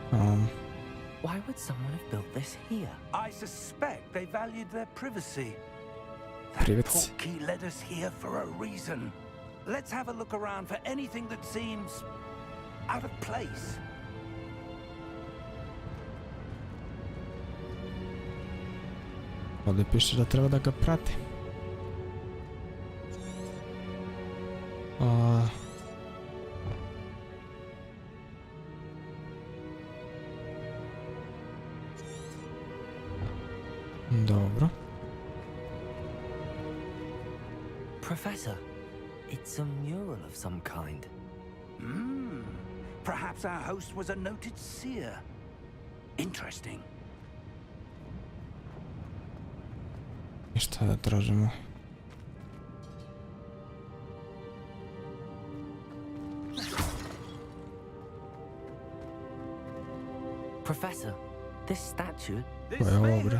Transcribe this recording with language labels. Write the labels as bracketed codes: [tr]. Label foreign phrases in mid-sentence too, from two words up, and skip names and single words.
[en] Why would someone have built this here? I suspect they valued their privacy. That Privacy. portkey led us here for a reason. Let's have a look around for anything that seems out of place. [bs] Ovdje piše da treba da ga prati. Dobro. [en] Professor, it's a mural of some kind. Perhaps our host was a noted seer. Interesting. [bs] I šta da tražimo? [en] Professor, this statue... This Well, may Brett.